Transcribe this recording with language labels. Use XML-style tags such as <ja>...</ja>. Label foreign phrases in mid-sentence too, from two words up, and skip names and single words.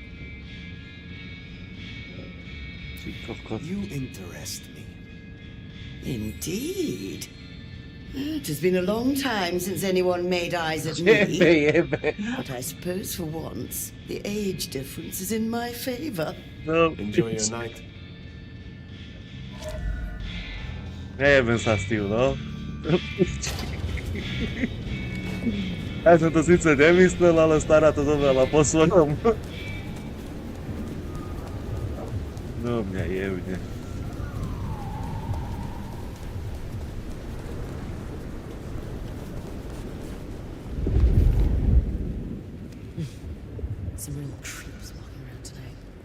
<en>You interest me. Indeed. It has been a long time since anyone made eyes at me. But I suppose for once, the age difference is in my favor. No. Enjoy your night.</en> <sk>Nejebem sa s tým, no. Ja som to síce nemyslel, ale stará to zomrela po svojom. No mňa jebne.</sk> <en>Some real creeps walking around tonight.</en>